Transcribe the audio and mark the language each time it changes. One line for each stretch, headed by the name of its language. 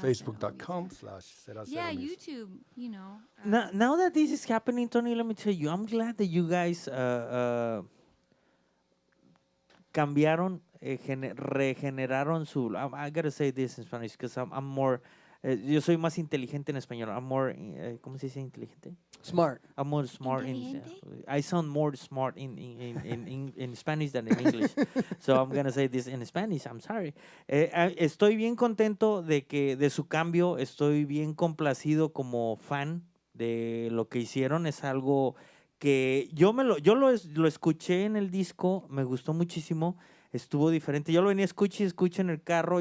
English: Facebook.com/Será Cero Yeah, music. YouTube. Now that this is happening, Tony, let me tell you, I'm glad that you guys
Spanish: cambiaron, regeneraron su.
English: I gotta say this in Spanish because I'm more.
Spanish: Yo soy más inteligente en español.
English: I'm more.
Spanish: ¿Cómo se dice inteligente?
English: Smart. I'm more smart I sound more smart in Spanish than in English. So I'm gonna say this in Spanish. I'm sorry.
Spanish: Estoy bien contento de su cambio. Estoy bien complacido como fan de lo que hicieron. Es algo que yo lo escuché en el disco. Me gustó muchísimo. Estuvo diferente. Yo lo venía escucho en el carro.